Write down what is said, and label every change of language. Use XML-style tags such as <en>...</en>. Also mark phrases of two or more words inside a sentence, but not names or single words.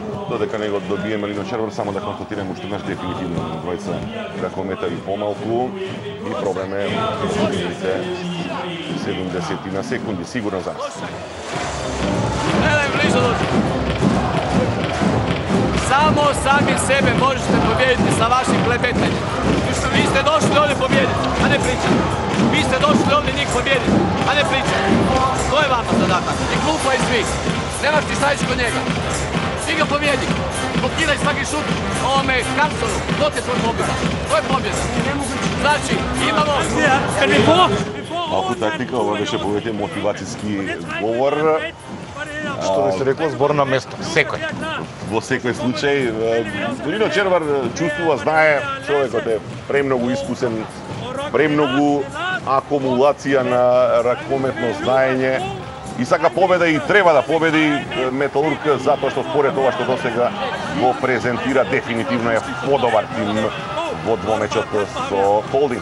<mk>тоа дека него добиеме Лино Червар, само да констатираме уште наш дефинитивно двајца ракометари помалку и проблем е 70 на секунди, сигурно за нас.</mk> <hr>Gledaj blizu dođi. Samo sami sebe možete pobijediti sa vašim klebetanjem. Vi ste došli ovdje pobijediti, a ne pričati. Vi ste došli ovdje njih pobijediti, a ne pričati. To je vama zadatak. I klupa i svi. Nemaš ti šta ići kod njega. Ti ga pobjedi. Blokiraj svaki šut ovome Karlsonu. To ti je tvoj pobjeda. To je pobjeda. Znači, imamo...</hr> <mk>Малку тактика, ова беше повеќе мотивацијски говор. Што би се рекло, збор на место, секој. Во секој случај, Лино Червар чувствува, знае, човекот е премногу искусен, премногу акумулација на ракометно знаење и сака победа и треба да победи Металург затоа што според ова што досега го презентира дефинитивно е подобар тим во двомечот со Холдинг.</mk>